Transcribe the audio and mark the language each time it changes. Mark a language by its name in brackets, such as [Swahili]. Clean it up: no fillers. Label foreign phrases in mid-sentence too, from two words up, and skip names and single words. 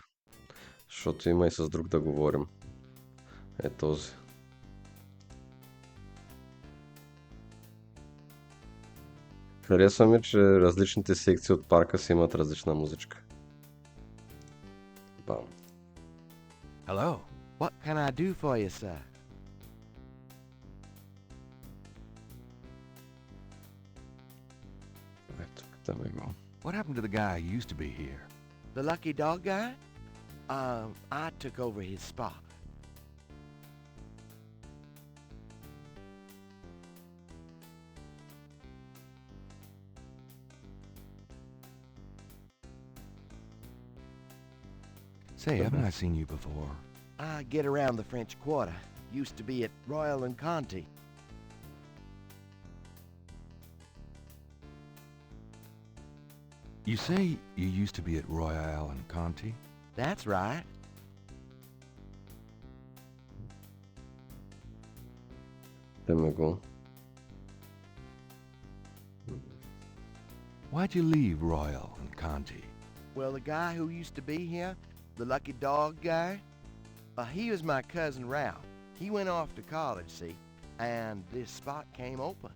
[Bulgarian] Защото има и с друг да говорим. Е този. Харесва ми, че различните секции от парка си имат различна музичка. Бам. [English] Hello. What can I do for you, sir? [Bulgarian] Ето, там е го. [English] What happened to the guy who used to be here? The lucky dog guy? I took over his spot. Say, haven't I seen you before? I get around the French Quarter. Used to be at Royal and Conti. You say you used to be at Royale and Conti? That's right. [Bulgarian] Там е го. [English] Why'd you leave Royal and Conti? Well, the guy who used to be here, the lucky dog guy, he was my cousin Ralph. He went off to college, see, and this spot came open.